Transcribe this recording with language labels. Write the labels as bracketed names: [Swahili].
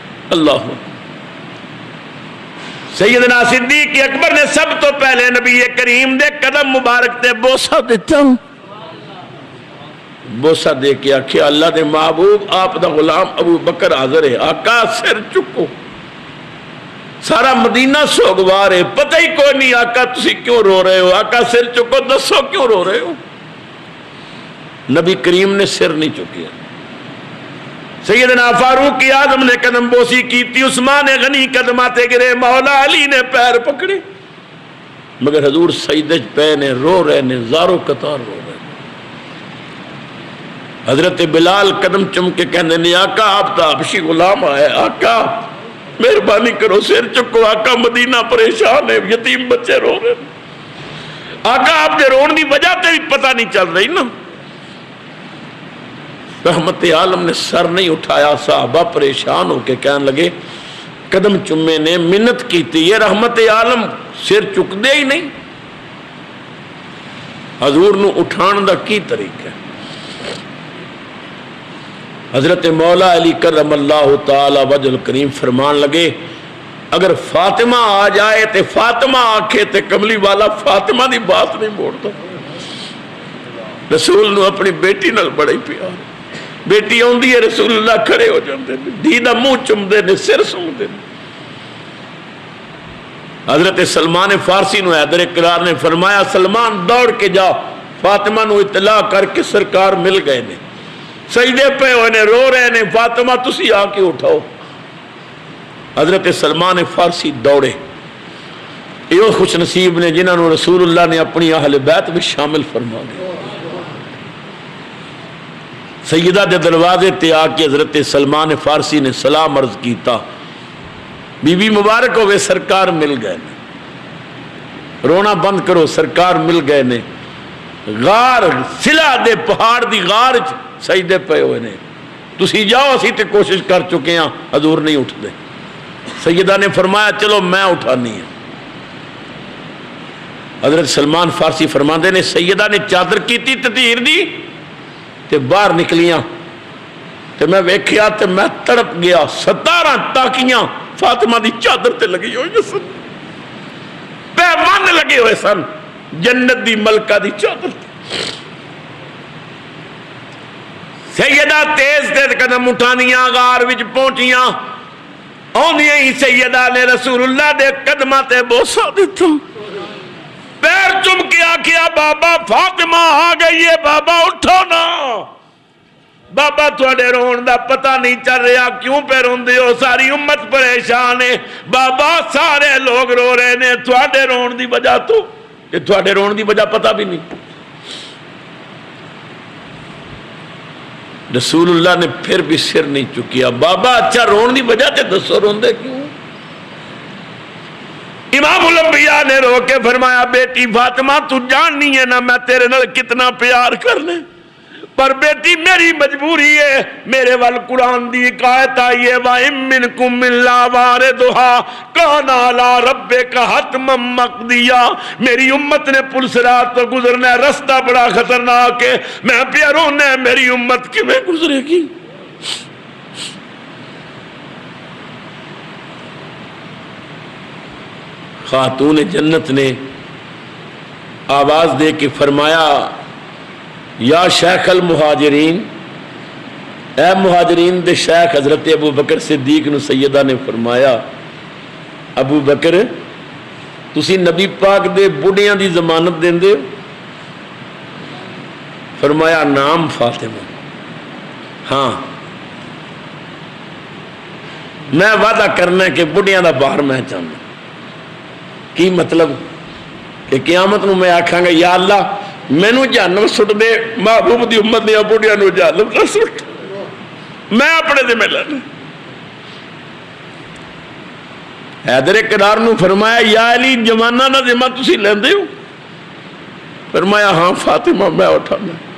[Punjabi] اللہ سیدنا صدیق اکبر نے سب تو پہلے نبی کریم دے قدم مبارک تے بوسہ دیتا ہوں. بوسہ دے کے آکھیا اللہ دے محبوب آپ دا غلام ابو بکر حاضر ہے, آقا سر چکو. سارا مدینہ سوگوار ہے, پتہ ہی کوئی نہیں آقا تسی کیوں رو رہے ہو. آقا سر چکو, دسو کیوں رو رہے ہو. نبی کریم نے سر نہیں چکیا. سیدنا فاروق اعظم نے قدم بوسی کی تھی, عثمان غنی قدماتے گرے, مولا علی نے پیر پکڑے, مگر حضور سجدے پے نے رو رہے نے, زاروں قطار رو رہے. حضرت بلال قدم چم کے کہنے نے آقا آپ تا حبشی غلام آئے, آقا مہربانی کرو سر چکو. آقا مدینہ پریشان ہے, یتیم بچے رو رہے. آقا آپ دے رون دی وجہ تے بھی پتہ نہیں چل رہی نا. رحمت عالم نے سر نہیں اٹھایا. صحابہ پریشان ہو کے کہنے لگے, قدم چمے نے منت کی تھی, یہ رحمت عالم سر چک دے ہی نہیں. حضور نو اٹھان دا کی طریقہ ہے. حضرت مولا علی کرم اللہ تعالی وجہ الکریم فرمان لگے, اگر فاطمہ آ جائے تے فاطمہ آکھے تے کملی والا فاطمہ دی بات نہیں موڑتا. رسول نو اپنی بیٹی نال بڑا ہی پیار. بیٹی آندی ہے رسول اللہ کھڑے ہو جاندے نے, دھی دا منہ چومدے نے, سر سونگدے نے. حضرت سلمان فارسی نو حیدر کرار نے فرمایا سلمان دوڑ کے جا, فاطمہ نو اطلاع کر کے سرکار مل گئے نے, سجدے پہ ہوئے نے, رو رہے نے, فاطمہ تسی آ کے اٹھاؤ. حضرت سلمان فارسی دوڑے. یہ خوش نصیب نے جنہوں نے رسول اللہ نے اپنی اہل بیت بھی شامل فرما دیا. سیدہ دے دروازے تے آ کے حضرت سلمان فارسی نے سلام عرض کیتا, بی بی مبارک ہوئے سرکار مل گئے نے, رونا بند کرو سرکار مل گئے نے. غار سلا دے پہاڑ دی غار سجدے پے ہوئے نے, تسی جاؤ اسی تے کوشش کر چکے ہیں, حضور نہیں اٹھ دے. سیدہ نے فرمایا چلو میں اٹھانی ہے. حضرت سلمان فارسی فرماندے نے سیدہ نے چادر کی تھی تطہیر دی تے باہر نکلیاں تے میں ویکھیا تے میں تڑپ گیا. 17 تاکیاں فاطمہ دی چادر تے لگی ہوئی سن, پیمان لگے ہوئے سن جنت دی ملکہ دی چادر تے. سیدہ تیز تیز قدم اٹھانیاں, غار وچ پہنچیاں. آندیاں ہی سیدہ نے رسول اللہ دے قدمہ تے بوسہ دیتا, پیر چم کے آکھیا بابا فاطمہ آ گئی ہے, بابا اٹھو نا. بابا تھوڑے رون دا پتہ نہیں چل رہا, کیوں پہ روندے ہو, ساری امت پریشان ہے. بابا سارے لوگ رو رہے نے, تھوڑے رون دی وجہ تو تھوڑے رون دی وجہ پتہ بھی نہیں. رسول اللہ نے پھر بھی سر نہیں چکیا. بابا اچھا رون دی وجہ تے دسو روندے کیوں. امام الانبیاء نے رو کے فرمایا بیٹی فاطمہ تو جاننی ہے نا میں تیرے نال کتنا پیار کرنے, پر بیٹی میری مجبوری ہے. میرے وال قرآن دی آیت آئی ہے [Arabic] وَإِن مِّنكُم إِلَّا وَارِدُهَا كَانَ عَلَىٰ رَبِّكَ حَتْمًا مَّقْضِيًّا. [Punjabi] میری امت نے پل صراط تو گزرنا ہے, رستہ بڑا خطرناک ہے, میں پیا رونا ہے, میری امت کیویں گزرے گی. خاتون جنت نے آواز دے کے فرمایا یا شیخ المہاجرین, اے مہاجرین دے شیخ. حضرت ابو بکر صدیق نو سیدہ نے فرمایا ابو بکر تسی نبی پاک دے بڑھیاں دی ضمانت دیندے ہو. فرمایا نام فاطمہ, ہاں میں وعدہ کرنا ہے کہ بڑھیاں دا باہر میں چاہنا. کی مطلب کہ قیامت نو میں آکھاں گا یا اللہ مینو جہنم سٹ دے, محبوب دی امت دیا بڑھیاں نو جہنم نہ سٹ, میں اپنے ذمہ لینا. حیدر کرار نو فرمایا یا علی جوانہ دا ذمہ تسی لیندے ہو. فرمایا ہاں فاطمہ میں اٹھانا.